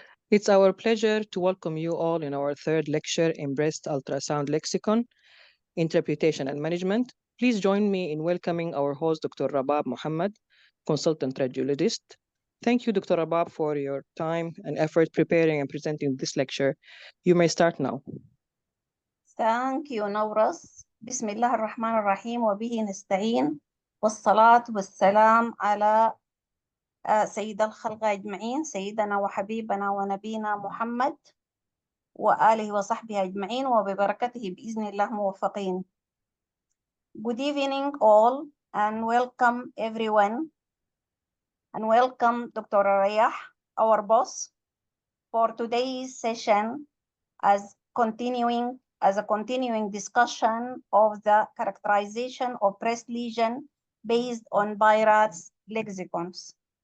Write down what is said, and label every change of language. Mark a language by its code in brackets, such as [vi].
[en] It's our pleasure to welcome you all in our third lecture in Breast Ultrasound Lexicon, Interpretation and Management. Please join me in welcoming our host, Dr. Rabab Mohammed, consultant radiologist. Thank you, Dr. Rabab, for your time and effort preparing and presenting this lecture. You may start now. Thank you, Nauras. [ar] بسم الله الرحمن الرحيم وبه نستعين والصلاة والسلام على سيد الخلق أجمعين سيدنا وحبيبنا ونبينا محمد وآله وصحبه أجمعين وببركته بإذن الله موفقين. [en] Good evening all and welcome everyone and welcome Dr. Rayah, our boss, for today's session as a continuing discussion of the characterization of breast lesion based on BI-RADS lexicons.